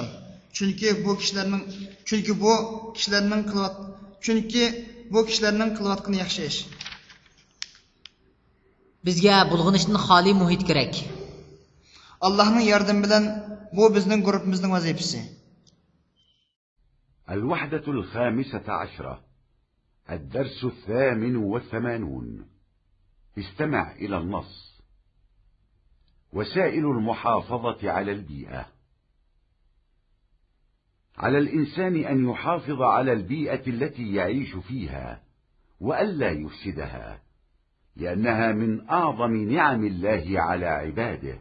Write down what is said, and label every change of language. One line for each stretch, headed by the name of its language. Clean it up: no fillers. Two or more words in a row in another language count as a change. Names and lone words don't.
Uzbek: Chunki bu kishilarning qilayotgani yaxshi ish. Bizga bulg'anishdan xoli muhit kerak. Allohning yordami bilan bu bizning guruhimizning vazifasi.
Arabic: الوحدة 15. الدرس 88. استمع إلى النص. وسائل المحافظة على البيئة. على الإنسان أن يحافظ على البيئة التي يعيش فيها وألا يفسدها، لأنها من أعظم نعم الله على عباده.